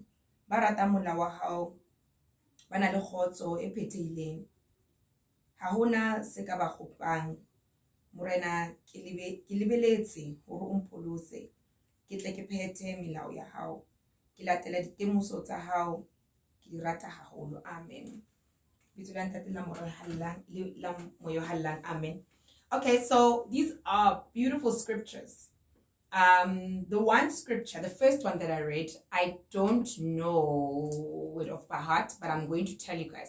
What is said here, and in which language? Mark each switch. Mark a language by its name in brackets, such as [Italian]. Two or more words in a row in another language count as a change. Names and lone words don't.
[Southern Sotho] Ba rata molao wa hao, ba na le kgotso e phethehileng, ha hona se ka ba kgopang. Morena ke lebeletse hore o mpolose, ke tle ke phethe melao ya hao, ke latela ditemoso tsa hao, ke di rata haholo. Amen. Amen. [English] Okay, so these are beautiful scriptures. The one scripture, the first one that I read, I don't know it off by heart, but I'm going to tell you guys.